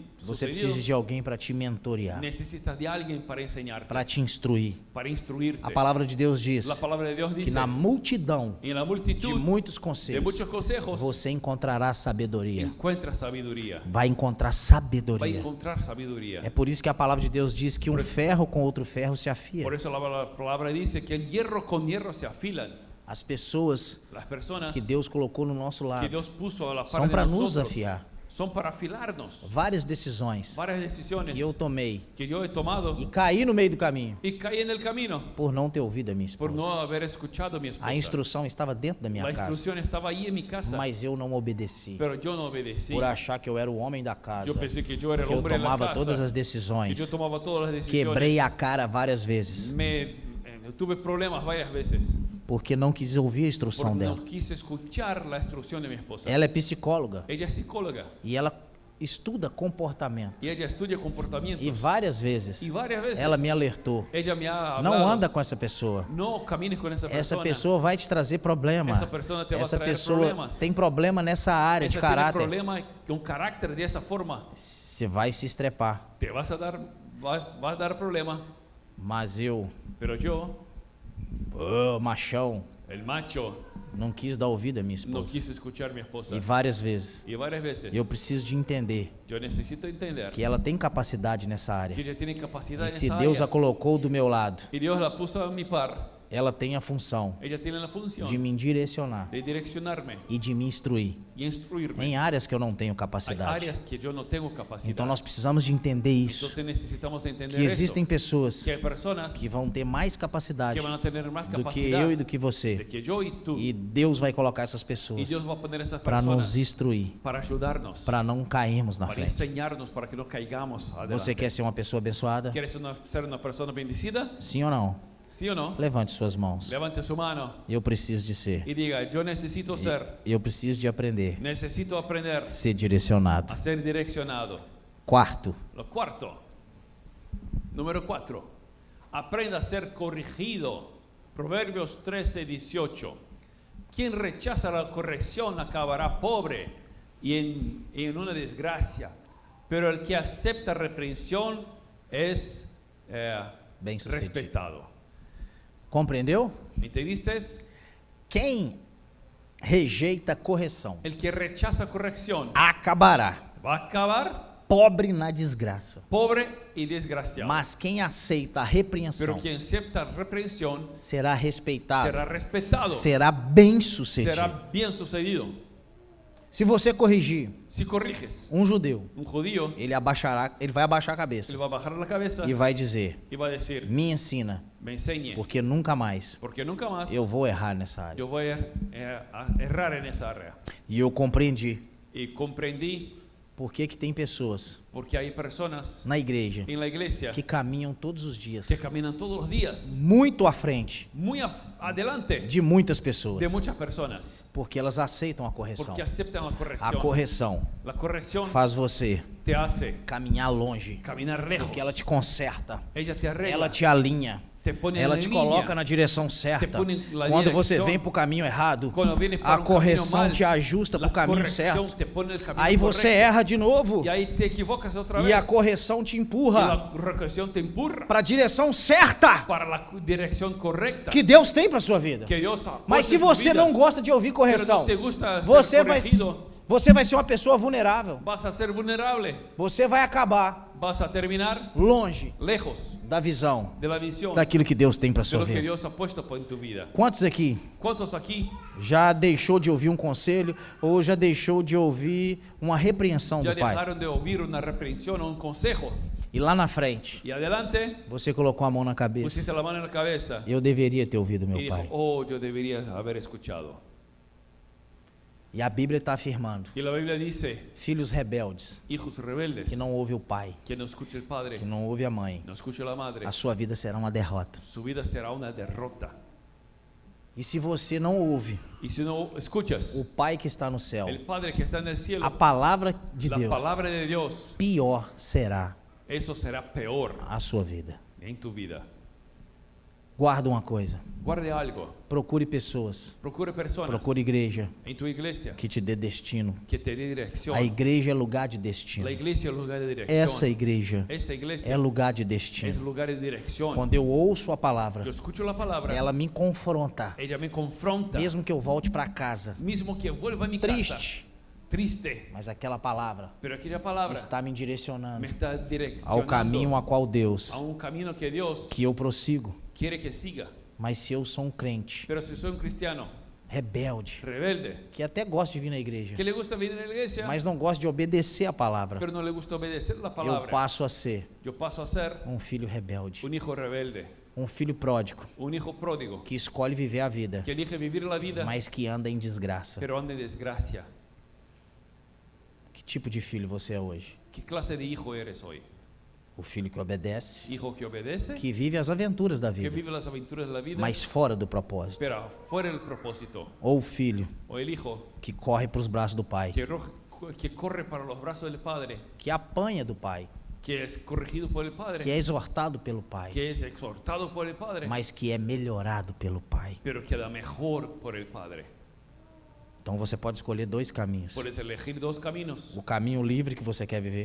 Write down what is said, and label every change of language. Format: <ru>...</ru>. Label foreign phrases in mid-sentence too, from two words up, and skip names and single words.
<pt>Você sucedido? precisa de alguém para te mentorear,</pt> <es>Necesitas de alguien para enseñarte,</es> <pt>para te instruir.</pt> <es>para instruirte.</es> <pt>A palavra de Deus diz</pt> <es>La palabra de Dios</es> <pt>que</pt> <es>dice,</es> <pt>na multidão</pt> <es>en la</es> <pt>de</pt> <es>multitud</es> <pt>muitos</pt> <es>de</es> <pt>conselhos</pt> <es>muchos consejos,</es> <pt>você encontrará sabedoria.</pt> <es>encuentra sabiduría.</es> <pt>Vai encontrar</pt> <es>Va a</es> <pt>sabedoria.</pt> <es>encontrar sabiduría.</es> <pt>É por isso que a palavra de Deus diz que um ferro com outro ferro se afia.</pt> <es>Por eso la palabra dice que el hierro con hierro se afilan.</es> <pt>As pessoas</pt> <es>Las personas</es> <pt>que Deus colocou no nosso</pt> <es>que</es> <pt>lado</pt> <es>Dios puso a la</es> <pt>são</pt> <es>par</es> <pt>para</pt> <es>de</es> <pt>nos</pt> <es>nosotros</es> <pt>afiar.</pt> <es>son para afilarnos.</es> <pt>Várias decisões</pt> <es>Varias decisiones</es> <pt>que eu tomei</pt> <es>que yo he tomado</es> <pt>e caí no meio do caminho</pt> <es>y caí en el camino</es> <pt>por não ter ouvido a minha</pt> <es>por</es> <pt>esposa.</pt> <es>no haber escuchado a mi esposa.</es> <pt>A instrução estava dentro da</pt> <es>La</es> <pt>minha casa,</pt> <es>instrucción estaba ahí en mi casa,</es> <pt>mas eu não obedeci</pt> <es>pero yo no obedecí.</es> <pt>por achar que eu era o homem da casa,</pt> <es>Yo pensé que yo era el</es> <pt>que eu</pt> <es>hombre de la</es> <pt>tomava todas</pt> <es>casa,</es> <pt>as</pt> <es>que</es> <pt>decisões,</pt> <es>yo tomaba todas las decisiones.</es> <pt>quebrei a cara várias vezes</pt> <es>Tuve problemas varias veces</es> <pt>porque não quis ouvir a instrução</pt> <es>porque</es> <pt>dela.</pt> <es>no quise escuchar la instrucción de mi esposa.</es> <pt>Ela é psicóloga</pt> <es>Ella es psicóloga</es> <pt>e ela estuda comportamento</pt> <es>y ella estudia comportamientos.</es> <pt>e várias vezes</pt> <es>Y varias veces</es> <pt>ela me alertou:</pt> <es>ella me ha</es> <pt>não</pt> <es>hablado,</es> <pt>anda com essa pessoa.</pt> <es>no camines con esa</es> <pt>Essa</pt> <es>persona.</es> <pt>pessoa vai te trazer problema. Essa pessoa te vai Essa trazer pessoa problemas. tem problema nessa área</pt> <es>Esa</es> <pt>de</pt> <es>tiene</es> <pt>caráter.</pt> <es>problema con carácter de esa forma.</es> <pt>Você vai se estrepar.</pt> <es>Te vas a dar, va a dar problema.</es> <pt>Mas eu,</pt> <es>Pero yo,</es> <pt>machão,</pt> <es>el macho,</es> <pt>não quis dar ouvido à minha</pt> <es>no</es> <pt>esposa.</pt> <es>quise escuchar a mi esposa.</es> <pt>E várias vezes</pt> <es>Y varias veces</es> <pt>eu preciso de entender</pt> <es>yo necesito entender</es> <pt>que ela tem capacidade nessa</pt> <es>que</es> <pt>área.</pt> <es>ella tiene capacidad</es> <pt>E</pt> <es>en</es> <pt>se</pt> <es>esa</es> <pt>Deus a</pt> <es>área.</es> <pt>colocou do meu lado,</pt> <es>Y Dios la puso a mi par.</es> <pt>ela tem a função</pt> <es>Ella tiene la función</es> <pt>de me direcionar</pt> <es>de direccionarme</es> <pt>e de me instruir</pt> <es>y instruirme.</es> <pt>em áreas que eu não tenho</pt> <es>Hay</es> <pt>capacidade.</pt> <es>áreas que yo no tengo capacidad.</es> <pt>Então nós precisamos de entender isso,</pt> <es>Entonces necesitamos entender</es> <pt>que existem</pt> <es>eso,</es> <pt>pessoas</pt> <es>que hay personas</es> <pt>que vão ter mais capacidade</pt> <es>que van a tener más</es> <pt>do que</pt> <es>capacidad</es> <pt>eu e do que</pt> <es>de</es> <pt>você.</pt> <es>que yo y tú.</es> <pt>E Deus vai colocar essas</pt> <es>Y</es> <pt>pessoas</pt> <es>Dios va a poner esas</es> <pt>para nos</pt> <es>personas</es> <pt>instruir,</pt> <es>para ayudarnos,</es> <pt>para não cairmos na</pt> <es>para</es> <pt>frente.</pt> <es>enseñarnos, para que no caigamos adelante.</es> <pt>Você quer ser uma pessoa abençoada?</pt> <es>¿Quieres ser una persona bendecida?</es> <pt>Sim ou não?</pt> <es>¿Sí o no?</es> <pt>Levante suas mãos.</pt> <es>Levante su mano</es> <pt>Eu preciso de ser.</pt> <es>y diga, yo necesito ser,</es> <pt>Eu preciso de aprender.</pt> <es>necesito aprender</es> <pt>Ser direcionado.</pt> <es>a ser direccionado.</es> <pt>Quarto,</pt> <es>Lo cuarto, número 4, aprenda a ser corregido. Proverbios 13:18. Quien rechaza la corrección acabará pobre y en una desgracia, pero el que acepta reprensión es</es> <pt>bem-sucedido.</pt> <es>respetado.</es> <pt>Compreendeu?</pt> <es>¿Entendiste?</es> <pt>Quem rejeita correção</pt> <es>El que rechaza corrección</es> <pt>acabará</pt> <es>va a acabar</es> <pt>pobre na desgraça.</pt> <es>pobre y desgraciado.</es> <pt>Mas quem aceita a repreensão</pt> <es>Pero quien acepta reprensión</es> <pt>será respeitado,</pt> <es>será respetado,</es> <pt>será bem-sucedido.</pt> <es>será bien sucedido.</es> <pt>Se você corrigir</pt> <es>Si corriges</es> <pt>um judeu,</pt> <es>un judío,</es> <pt>ele vai abaixar a cabeça</pt> <es>él va a bajar la cabeza</es> <pt>e vai dizer:</pt> <es>y va a decir,</es> <pt>me ensina,</pt> <es>me enseñe,</es> <pt>porque nunca mais</pt> <es>porque nunca más</es> <pt>eu vou errar nessa área.</pt> <es>yo voy a errar en esa área.</es> <pt>E eu compreendi</pt> <es>Y comprendí</es> <pt>por que tem pessoas</pt> <es>porque hay personas</es> <pt>na igreja</pt> <es>en la iglesia</es> <pt>que caminham todos os dias</pt> <es>que caminan todos los días</es> <pt>muito à frente</pt> <es>muy adelante</es> <pt>de muitas pessoas,</pt> <es>de muchas personas</es> <pt>porque elas aceitam a correção.</pt> <es>porque aceptan la</es> <pt>A</pt> <es>corrección.</es> <pt>correção</pt> <es>La corrección</es> <pt>faz você</pt> <es>te hace</es> <pt>caminhar longe,</pt> <es>caminar lejos.</es> <pt>porque ela te conserta,</pt> <es>Ella te arregla,</es> <pt>ela te alinha,</pt> <es>te pone</es> <pt>ela</pt> <es>en</es> <pt>te</pt> <es>línea.</es> <pt>coloca na direção certa. Te põe na Quando você direção. vem para o caminho errado,</pt> <es>Cuando vienes para</es> <pt>a</pt> <es>un</es> <pt>correção</pt> <es>camino mal,</es> <pt>te ajusta para</pt> <es>la</es> <pt>o caminho</pt> <es>corrección</es> <pt>certo.</pt> <es>te pone el camino</es> <pt>Aí você</pt> <es>correcto.</es> <pt>erra de novo</pt> <es>Y ahí te equivocas otra</es> <pt>e</pt> <es>vez.</es> <pt>a correção te</pt> <es>Y</es> <pt>empurra</pt> <es>la corrección te empurra</es> <pt>para a direção certa</pt> <es>para la dirección correcta</es> <pt>que Deus tem para sua vida.</pt> <es>que Dios ha</es> <pt>Mas</pt> <es>puesto</es> <pt>se</pt> <es>en tu</es> <pt>você</pt> <es>vida.</es> <pt>não gosta de ouvir</pt> <es>Pero no</es> <pt>correção,</pt> <es>te gusta</es> <pt>você</pt> <es>ser</es> <pt>vai,</pt> <es>corregido,</es> <pt>você vai ser uma pessoa vulnerável.</pt> <es>vas a ser vulnerable,</es> <pt>Você vai acabar</pt> <es>vas a terminar</es> <pt>longe</pt> <es>lejos</es> <pt>da visão</pt> <es>de la visión</es> <pt>daquilo que Deus tem para</pt> <es>de</es> <pt>sua</pt> <es>lo que</es> <pt>vida.</pt> <es>Dios ha puesto en tu vida.</es> <pt>Quantos aqui</pt> <es>¿Cuántos aquí</es> <pt>já deixou de ouvir um conselho ou já deixou de ouvir uma repreensão</pt> <es>ya</es> <pt>do pai?</pt> <es>dejaron de oír una reprensión o un consejo</es> <pt>E lá na frente,</pt> <es>y adelante</es> <pt>você colocou a mão na cabeça.</pt> <es>pusiste la mano en la cabeza</es> <pt>Eu deveria ter ouvido</pt> <es>y</es> <pt>meu</pt> <es>dijo,</es> <pt>pai.</pt> <es>oh, yo debería haber escuchado?</es> <pt>E a Bíblia está afirmando:</pt> <es>Y la Biblia dice,</es> <pt>filhos rebeldes</pt> <es>hijos rebeldes,</es> <pt>que não ouvem o pai,</pt> <es>que no escuche el padre,</es> <pt>que não ouvem a mãe,</pt> <es>no escuche la madre,</es> <pt>a sua vida será uma derrota.</pt> <es>su vida será una derrota.</es> <pt>E se você não ouve</pt> <es>Y si no escuchas</es> <pt>o pai que está no céu,</pt> <es>el Padre que está en el cielo,</es> <pt>a palavra de</pt> <es>la</es> <pt>Deus,</pt> <es>palabra de Dios,</es> <pt>pior será</pt> <es>eso será peor</es> <pt>a sua vida.</pt> <es>en tu vida.</es> <pt>Guarda uma coisa.</pt> <es>Guarde algo.</es> <pt>Procure pessoas.</pt> <es>Procure personas</es> <pt>Procure igreja</pt> <es>en tu iglesia</es> <pt>que te dê destino.</pt> <es>que te dé dirección.</es> <pt>A igreja é lugar de destino.</pt> <es>La iglesia es lugar de dirección.</es> <pt>Essa igreja</pt> <es>Esa iglesia</es> <pt>é lugar de</pt> <es>es</es> <pt>destino.</pt> <es>lugar de dirección.</es> <pt>Quando eu ouço a palavra,</pt> <es>Yo escucho la palabra,</es> <pt>ela me confronta.</pt> <es>ella me confronta.</es> <pt>Mesmo que eu volte para casa</pt> <es>Mismo que vuelva a mi casa</es> <pt>triste,</pt> <es>triste,</es> <pt>mas aquela palavra</pt> <es>pero aquella palabra</es> <pt>está me</pt> <es>me</es> <pt>direcionando</pt> <es>está</es> <pt>ao</pt> <es>direccionando</es> <pt>caminho a qual Deus</pt> <es>a un camino que Dios</es> <pt>que eu prossigo.</pt> <es>quiere que siga.</es> <pt>Mas se eu sou um crente</pt> <es>Pero si soy un cristiano</es> <pt>rebelde,</pt> <es>rebelde,</es> <pt>que até gosta de vir na igreja,</pt> <es>que le gusta venir a la iglesia,</es> <pt>mas não gosta de obedecer a palavra,</pt> <es>pero no le gusta obedecer la</es> <pt>eu</pt> <es>palabra,</es> <pt>passo a ser</pt> <es>yo paso a ser</es> <pt>um filho rebelde,</pt> <es>un hijo rebelde,</es> <pt>um filho pródigo,</pt> <es>un hijo pródigo,</es> <pt>que escolhe viver a vida,</pt> <es>que elige vivir la vida,</es> <pt>mas que anda em desgraça.</pt> <es>pero anda en desgracia.</es> <pt>Que tipo de filho você é hoje?</pt> <es>¿Qué clase de hijo eres hoy?</es> <pt>O filho que obedece,</pt> <es>Hijo que obedece,</es> <pt>que vive as aventuras da</pt> <es>que</es> <pt>vida,</pt> <es>vive las aventuras de la vida,</es> <pt>mas fora do propósito.</pt> <es>pero fuera del propósito.</es> <pt>Ou o filho</pt> <es>O el hijo</es> <pt>que corre para os braços do pai,</pt> <es>que corre para los brazos del Padre,</es> <pt>que apanha do pai,</pt> <es>que es corregido por el</es> <pt>que</pt> <es>Padre,</es> <pt>é exortado pelo pai,</pt> <es>que es exhortado por el Padre,</es> <pt>mas que é melhorado pelo pai.</pt> <es>pero queda mejor por el Padre.</es> <pt>Então você pode escolher dois caminhos:</pt> <es>Puedes elegir dos caminos:</es> <pt>o caminho livre que você quer viver,</pt>